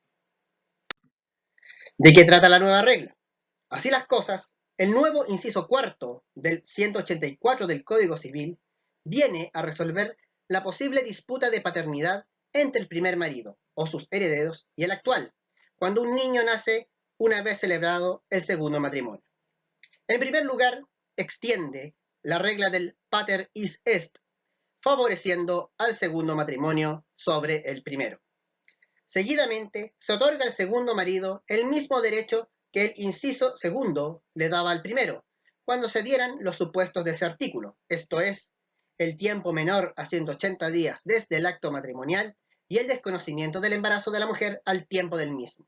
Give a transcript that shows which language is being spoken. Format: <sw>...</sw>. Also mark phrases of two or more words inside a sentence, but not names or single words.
<es>¿De qué trata la nueva regla? Así las cosas, el nuevo inciso cuarto del 184 del Código Civil viene a resolver la posible disputa de paternidad entre el primer marido o sus herederos y el actual, cuando un niño nace una vez celebrado el segundo matrimonio. En primer lugar, extiende la regla del</es> <la>pater is est,</la> <es>favoreciendo al segundo matrimonio sobre el primero. Seguidamente, se otorga al segundo marido el mismo derecho que el inciso segundo le daba al primero, cuando se dieran los supuestos de ese artículo, esto es, el tiempo menor a 180 días desde el acto matrimonial y el desconocimiento del embarazo de la mujer al tiempo del mismo.</es>